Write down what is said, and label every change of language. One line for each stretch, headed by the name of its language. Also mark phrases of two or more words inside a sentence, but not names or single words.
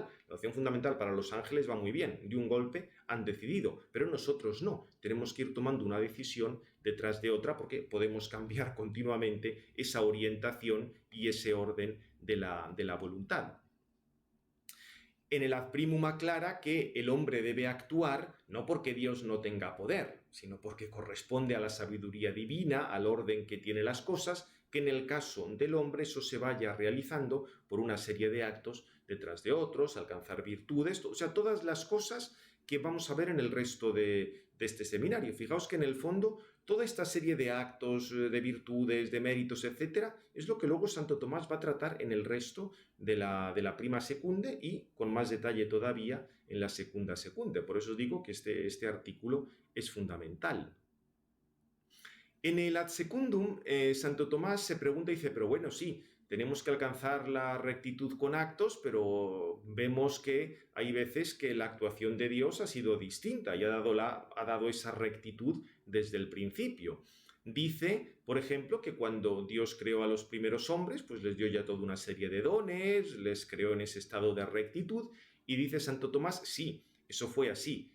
Spanish: La opción fundamental para los ángeles va muy bien, de un golpe han decidido, pero nosotros no. Tenemos que ir tomando una decisión detrás de otra porque podemos cambiar continuamente esa orientación y ese orden de la voluntad. En el
Latin: ad primum
Spanish: aclara que el hombre debe actuar no porque Dios no tenga poder, sino porque corresponde a la sabiduría divina, al orden que tiene las cosas, que en el caso del hombre eso se vaya realizando por una serie de actos detrás de otros, alcanzar virtudes, o sea, todas las cosas que vamos a ver en el resto de este seminario. Fijaos que en el fondo toda esta serie de actos, de virtudes, de méritos, etcétera, es lo que luego Santo Tomás va a tratar en el resto de la
Latin: prima secunde
Spanish: y con más detalle todavía en la segunda secunde. Por eso os digo que este artículo es fundamental. En el
Latin: ad secundum,
Spanish: Santo Tomás se pregunta y dice, pero bueno, sí, tenemos que alcanzar la rectitud con actos, pero vemos que hay veces que la actuación de Dios ha sido distinta y ha dado esa rectitud desde el principio. Dice, por ejemplo, que cuando Dios creó a los primeros hombres, pues les dio ya toda una serie de dones, les creó en ese estado de rectitud, y dice Santo Tomás, sí, eso fue así.